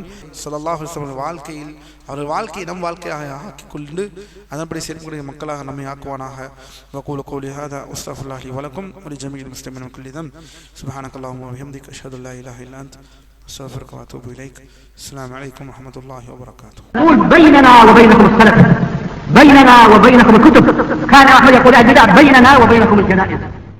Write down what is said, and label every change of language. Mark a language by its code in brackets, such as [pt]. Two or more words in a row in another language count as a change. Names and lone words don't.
[ar] صلى الله عليه وسلم [ta] வாழ்க்கையில் அவர்கள் வாழ்க்கையை நம் வாழ்க்கையாக ஆக்கிக் கொண்டு அதன்படி செயல்படக்கூடிய மக்களாக நம்மை ஆக்குவானாக. [ar] وأقول قولي هذا أستغفر الله ولكم ولجميع المسلمين من كل ذنب. سبحانك اللهم وبحمدك أشهد أن لا إله إلا أنت أستغفرك وأتوب إليك. السلام عليكم ورحمة الله وبركاته. بيننا وبينكم السلف، بيننا وبينكم الكتب. كان أحمد يقول البدع بيننا وبينكم الجنائز.